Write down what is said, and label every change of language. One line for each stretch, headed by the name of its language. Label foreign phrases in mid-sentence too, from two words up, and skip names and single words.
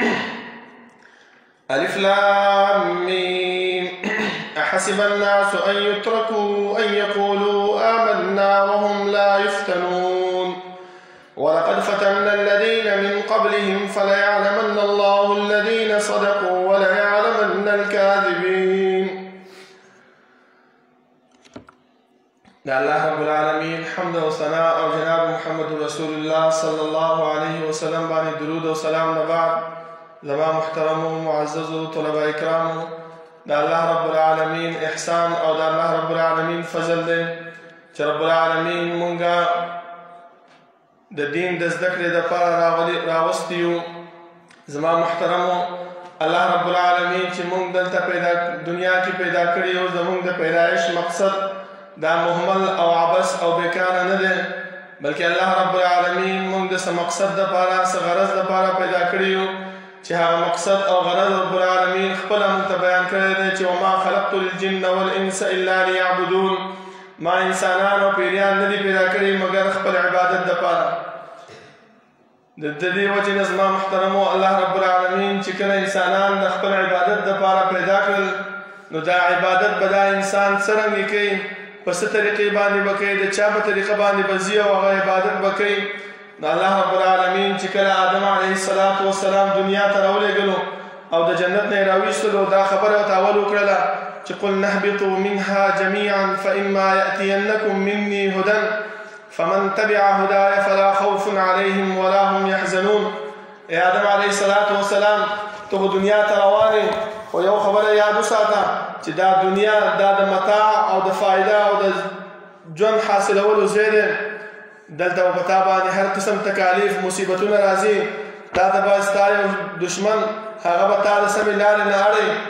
Arabic: ألف لام ميم أحسب الناس أن يتركوا أن يقولوا آمنا وهم لا يفتنون ولقد فتنا الذين من قبلهم فليعلمن الله الذين صدقوا وليعلمن الكاذبين الله رب العالمين حمد وثناء
Pashto: او جناب محمد رسول الله
Arabic: صلى الله عليه وسلم
Pashto: باندې درود او سلام نه بعد زما محترم و معزز طلبه اکرام دا الله رب العالمین احسان او دا الله رب العالمین فضل دی چې رب العالمین مونږه د دین د زده کړې دپاره راوستیو زما محترمو الله رب العالمین چې مونږ دلته دنیا کې پیدا کړي او زمونږ د پیدایش مقصد دا مهمل او عبس او بیکاره نه دی بلکې الله رب العالمین مونږ د څه مقصد دپاره څه غرض دپاره پیدا کړي چې هغه مقصد او غرض رب العالمین خپله مونږ ته بیان کړی دی چې
Arabic: وما خلقت الجن والانس الا لیعبدون
Pashto: ما انسانان او پیریان نه دي پیدا کړي مګر خپل عبادت دپاره د دې وجې نه زما محترمو الله رب العالمین چې کله انسانان د خپل عبادت دپاره پیدا کړل نو دا عبادت به دا انسان څرنګه کوي په څه طریقې باندې به کوي د چا په طریقه باندې به ځي او هغه عبادت به کوي نو الله رب العالمین چې کله آدم
Arabic: علیه السلام
Pashto: دنیا ته راولېږلو او د جنت نه یې راویستلو دا خبره ورته اول وکړله چې
Arabic: قل نهبطوا منها جميعا فإما يأتينكم مني هدى فمن تبع هداي فلا خوف عليهم ولا هم يحزنون
Pashto: ای آدم
Arabic: علیه السلام
Pashto: ته دنیا ته روان خو یو خبره یاد وساته چې دا دنیا دا د متاع او د فایده او د ژوند حاصلولو ځای دی دلته به په تا باندې هر قسم تکالیف مصیبتونه راځي تا ته به ستا یو دشمن هغه به تا د سمې لارې نه اړوي